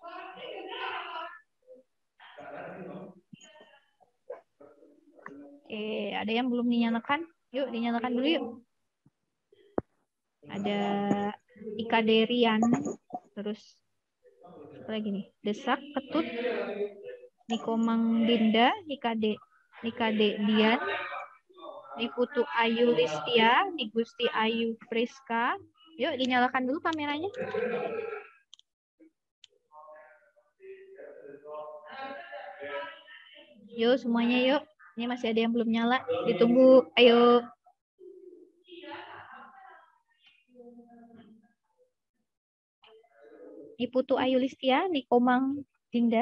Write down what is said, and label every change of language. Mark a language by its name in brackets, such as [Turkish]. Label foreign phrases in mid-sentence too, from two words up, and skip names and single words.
[Indonesian] Oke, ada yang belum dinyalakan? Yuk, dinyalakan dulu yuk. Ada Ika Derian, terus apa lagi nih? Desak, Ketut, Niko Mang Dinda, Nika Dian, Niputu Ayu Listia, Nigusti Ayu Friska. Yuk, dinyalakan dulu kameranya. Yuk, semuanya yuk. Ini masih ada yang belum nyala. Ditunggu. Ayo. Niputu Ayu Listia, Nikomang Dinda.